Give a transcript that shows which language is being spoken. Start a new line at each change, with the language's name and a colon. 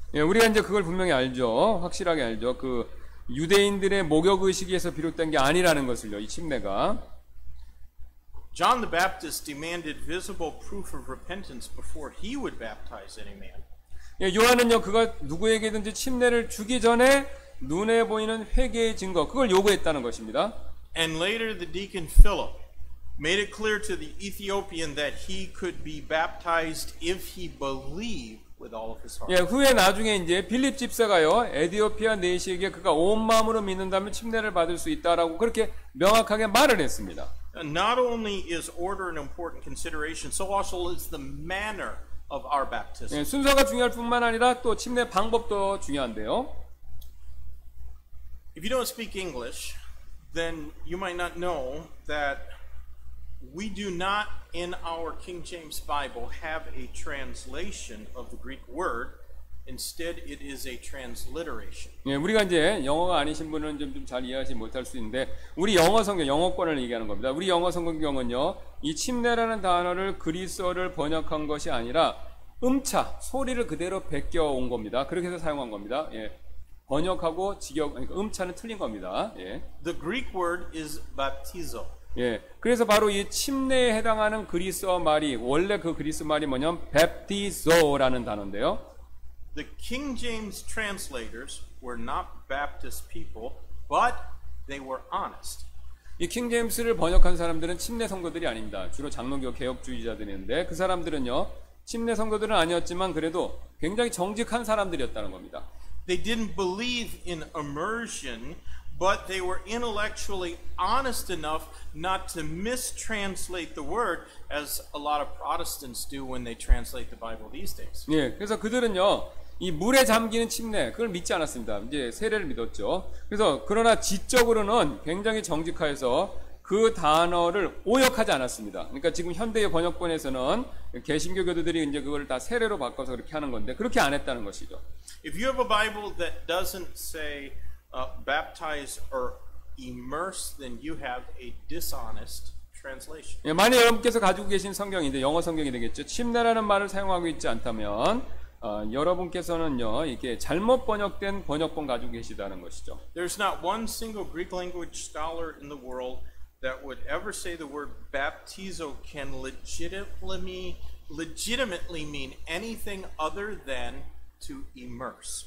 Korean: 우리가 이제 그걸 분명히 알죠. 확실하게 알죠. 그 유대인들의 목욕 의식에서 비롯된 게 아니라는 것을요. 이 침례가.
English: John the Baptist demanded visible proof of repentance before he would baptize any man.
Korean: 요한은요, 그가 누구에게든지 침례를 주기 전에 눈에 보이는 회개의 증거, 그걸 요구했다는 것입니다.
English: And later the deacon Philip made it clear to the Ethiopian that he could be baptized if he believed with all of his heart.
Korean: 후에 나중에 이제 빌립 집사가요, 에디오피아 내시에게 그가 온 마음으로 믿는다면 침례를 받을 수 있다라고 그렇게 명확하게 말을 했습니다.
English: Not only is order an important consideration, so also is the manner of our baptism.
Korean: 예, 순서가 중요할 뿐만 아니라 또 침례 방법도 중요한데요.
English: If you don't speak English, then you might not know that we do not in our King James Bible have a translation of the Greek word. Instead, it is a transliteration.
Korean: 예, 우리가 이제 영어가 아니신 분은 좀 잘 이해하지 못할 수 있는데 우리 영어 성경, 영어권을 얘기하는 겁니다. 우리 영어 성경은요, 이 침례라는 단어를 그리스어를 번역한 것이 아니라 음차, 소리를 그대로 베껴온 겁니다. 그렇게 해서 사용한 겁니다. 예, 번역하고 직역, 그러니까 음차는 틀린 겁니다. 예.
English: The Greek word is baptizo.
Korean: 예, 그래서 바로 이 침례에 해당하는 그리스어 말이 원래 그 그리스 말이 뭐냐면 baptizo라는 단어인데요.
English: The King James translators were not Baptist people, but they were honest.
Korean: 이 킹제임스를 번역한 사람들은 침례 성도들이 아닙니다. 주로 장로교 개혁주의자들인데 그 사람들은요, 침례 성도들은 아니었지만 그래도 굉장히 정직한 사람들이었다는 겁니다.
English: They didn't believe in immersion, but they were intellectually honest enough not to mistranslate the word as a lot of Protestants do when they translate the Bible these days.
Korean: 예, 그래서 그들은요, 이 물에 잠기는 침례, 그걸 믿지 않았습니다. 이제 세례를 믿었죠. 그래서 그러나 지적으로는 굉장히 정직하여서 그 단어를 오역하지 않았습니다. 그러니까 지금 현대의 번역본에서는 개신교 교도들이 이제 그걸 다 세례로 바꿔서 그렇게 하는 건데 그렇게 안 했다는 것이죠.
English: If you have a Bible that doesn't say baptize or immerse, then you have a dishonest translation.
Korean: 예, 만약 여러분께서 가지고 계신 성경인데 영어 성경이 되겠죠. 침례라는 말을 사용하고 있지 않다면 여러분께서는요, 이게 잘못 번역된 번역본 가지고 계시다는 것이죠.
English: There's not one single Greek language scholar in the world that would ever say the word baptizo can legitimately mean anything other than to immerse.